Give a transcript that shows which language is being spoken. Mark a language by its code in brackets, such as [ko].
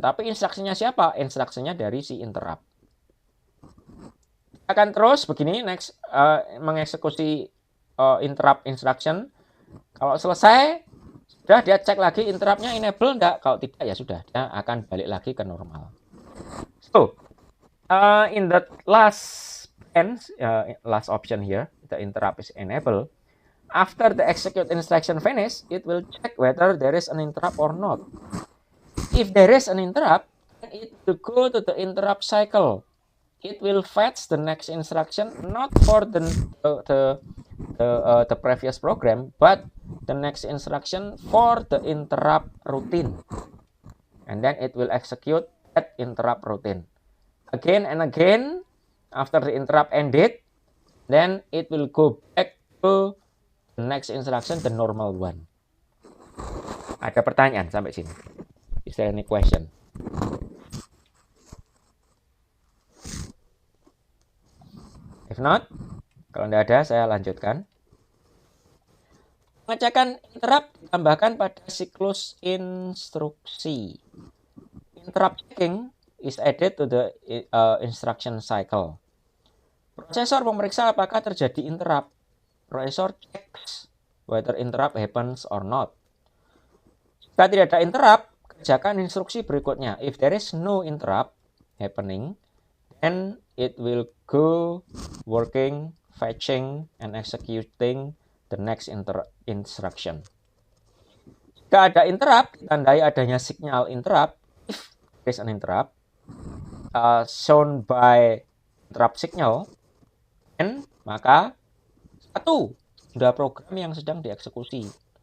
[id] Tapi instruksinya siapa? Instruksinya dari si interrupt. Akan terus begini next mengeksekusi interrupt instruction. Kalau selesai, sudah dia cek lagi interruptnya enable enggak. Kalau tidak ya sudah, dia akan balik lagi ke normal. [en] So, in the last option here, the interrupt is enable. After the execute instruction finish, it will check whether there is an interrupt or not. If there is an interrupt, then it will go to the interrupt cycle. It will fetch the next instruction not for the previous program, but the next instruction for the interrupt routine. And then it will execute that interrupt routine. Again and again, after the interrupt ended, then it will go back to the next instruction, the normal one. [id] Ada pertanyaan sampai sini? [en] Is there any question? If not, [id] kalau tidak ada, saya lanjutkan. Pengecekan interrupt ditambahkan pada siklus instruksi. [en] Interrupt checking is added to the instruction cycle. [id] Prosesor memeriksa apakah terjadi interrupt. [en] Prosesor checks whether interrupt happens or not. [id] Jika tidak ada interrupt, kerjakan instruksi berikutnya. [en] If there is no interrupt happening, then it will go working, fetching, and executing the next instruction. [id] Jika ada interrupt, ditandai adanya signal interrupt. [en] If there is an interrupt, shown by interrupt signal, then [id] maka sudah program yang sedang dieksekusi.